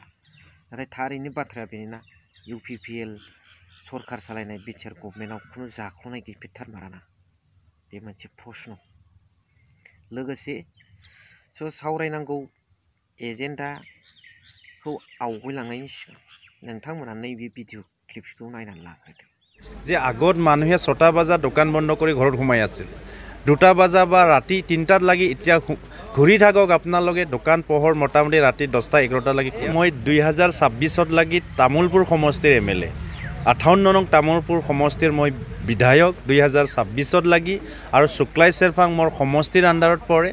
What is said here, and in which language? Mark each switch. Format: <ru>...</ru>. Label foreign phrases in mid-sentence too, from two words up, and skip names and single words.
<brx>नाथाय थारैनो बाथ्राया बेनोना UPPL सरकार सालायनाय बिटिआर गभर्नमेन्टआव खुनु जाख्ल'नाय गैफेरथारमाराना, बे मोनसे प्रश्न। लोगोसे सावरायनांगौ एजेन्डाखौ आवगायलांनायनि सिगां नोंथांमोना नैबे</brx> <en>video clipखौ</en> <brx>नायनानै लाग्रोदो।</brx> <as>যে আগত মানুহে 6টা বজাত দোকান বন্ধ কৰি ঘৰত সোমাই আছিল, 2টা বজা বা ৰাতি 3টাত লাগি এতিয়া ঘূৰি থাকক আপোনালোকে দোকান পোহৰ মোটামুটি ৰাতি 10টা 11টা লাগি। মই 2026ত লাগি তামোলপুৰ সমষ্টিৰ MLA, 58 নং তামোলপুৰ সমষ্টিৰ মই বিধায়ক 2026ত লাগি, আৰু শুক্লাই চেৰফাং মোৰ সমষ্টিৰ আণ্ডাৰত পৰে।</as>